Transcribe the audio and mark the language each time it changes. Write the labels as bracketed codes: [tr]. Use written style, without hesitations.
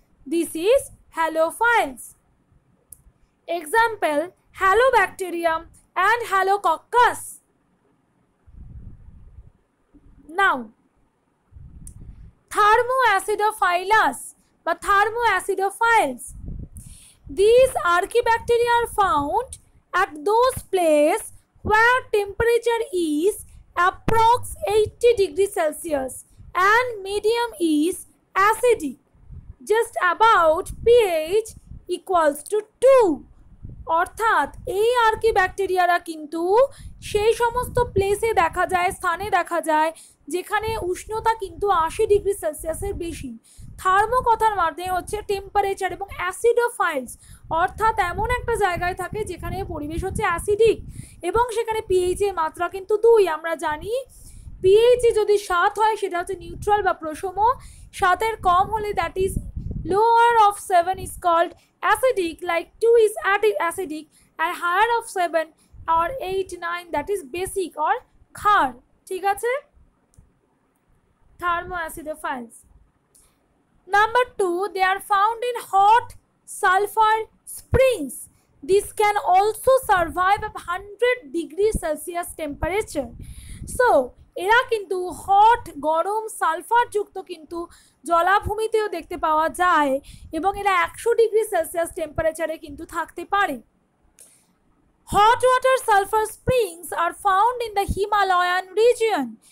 [en] This is halophiles. Example halobacterium and halococcus. Now thermoacidophilus বা thermoacidophiles. These archaebacteria are found at those places where temperature is approx 80 degrees Celsius and medium is acidic, just about pH equals to 2. [bn] অর্থাৎ এই আর্কিব্যাকটেরিয়ারা কিন্তু সেই সমস্ত প্লেসে দেখা যায়, স্থানে দেখা যায় যেখানে উষ্ণতা কিন্তু 80 ডিগ্রি সেলসিয়াসের বেশি। থার্মো কথার মানে হচ্ছে টেম্পারেচার, এবং অ্যাসিডোফাইলস অর্থাৎ এমন একটা জায়গায় থাকে যেখানে পরিবেশ হচ্ছে অ্যাসিডিক এবং সেখানে পিএইচ এর মাত্রা কিন্তু 2। আমরা জানি পিএইচ যদি 7 হয় সেটা হচ্ছে নিউট্রাল বা প্রশম, 7 এর কম হলে [en] That is lower of 7 is called acidic, like 2 is acidic, and higher of 7 or 8, 9 that is basic or ক্ষার। [bn] ঠিক আছে, thermoacidophils। [en] Number 2, they are found in hot sulfur springs. This can also survive at 100 degrees Celsius temperature. [bn] So এরা কিন্তু hot গরম sulphur যুক্ত কিন্তু জলাভূমিতেও দেখতে পাওয়া যায় এবং এরা 100 ডিগ্রি সেলসিয়াস টেম্পারেচারে কিন্তু থাকতে পারে। [en] Hot water sulphur springs are found in the Himalayan region.